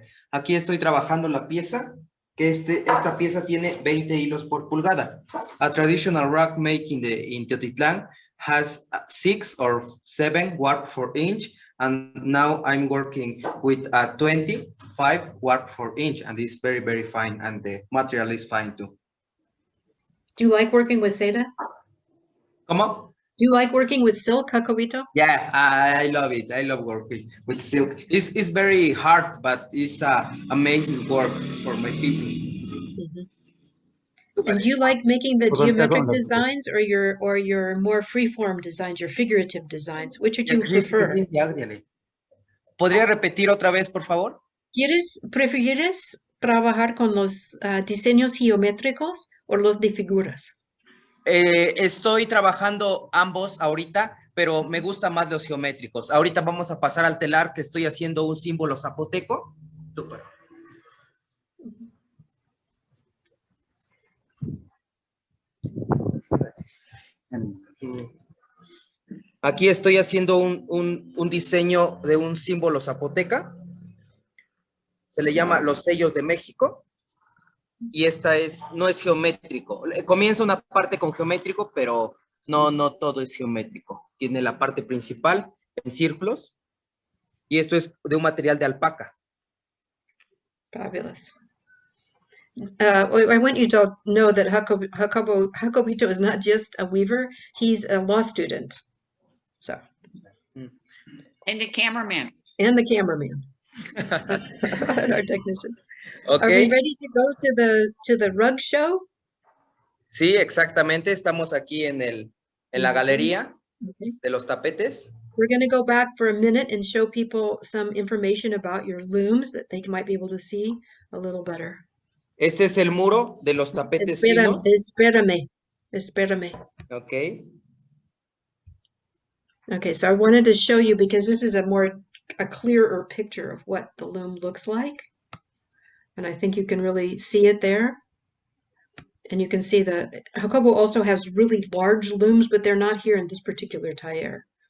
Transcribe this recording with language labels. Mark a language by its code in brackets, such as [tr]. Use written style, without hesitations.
[es] Aquí estoy trabajando la pieza, que esta pieza tiene 20 hilos por pulgada. [en] A traditional rug making in Teotitlan has 6 or 7 warp per inch, and now I'm working with a 25 warp per inch, and it's very, very fine, and the material is fine too. Do you like working with seda? [es] ¿Cómo? [en] Do you like working with silk, Jacobito? Yeah, I love it. I love working with silk. It's very hard, but it's amazing work for my pieces. And do you like making the geometric designs or your more free-form designs, your figurative designs? Which would you prefer? [es] ¿Podría repetir otra vez, por favor? ¿Prefieres trabajar con los diseños geométricos o los de figuras? Estoy trabajando ambos ahorita, pero me gusta más los geométricos. Ahorita vamos a pasar al telar, que estoy haciendo un símbolo zapoteco. Súper. Aquí estoy haciendo un diseño de un símbolo zapoteca. Se le llama los sellos de México. Y no es geométrico. Comienza una parte con geométrico, pero no todo es geométrico. Tiene la parte principal en círculos. Y esto es de un material de alpaca. [en] Fabulous. I want you to know that Jacobito is not just a weaver, he's a law student. So. And the cameraman. And the cameraman. Our technician. Okay. Are we ready to go to the rug show? [es] Sí, exactamente. Estamos aquí en la galería de los tapetes. [en] We're going to go back for a minute and show people some information about your looms that they might be able to see a little better. [es] Este es el muro de los tapetes finos. Espérame. [en] Okay. Okay, so I wanted to show you because this is a clearer picture of what the loom looks like. And I think you can really see it there. And you can see Jacobo also has really large looms, but they're not here in this particular Dyer.